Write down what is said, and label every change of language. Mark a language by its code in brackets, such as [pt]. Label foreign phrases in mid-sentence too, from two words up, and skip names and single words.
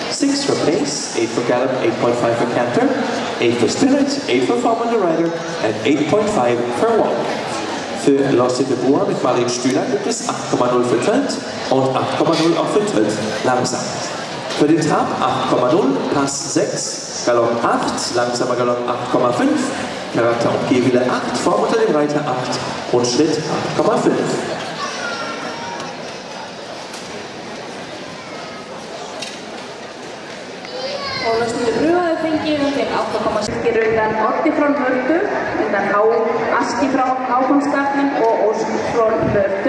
[en] 6 for pace, 8 for gallop, 8.5 for canter, 8 for spirit, 8 for form on the rider, and 8.5 for walk. [de] Für Los de Bois mit Marlene Stühler gibt es 8,0 für Tölt und 8,0 auch für Tölt langsam. Für den Trab 8,0, Pass 6, Galopp 8, langsamer Galopp 8,5, Charakter und Gehwille 8, Form unter dem Reiter 8 und Schritt 8,5. [is] Og Los de Bois hefur fengið undir 8,6 undan Oddi frá Vördu, undan Aski frá Hákonsgarðnum og Ósk frá Vördu.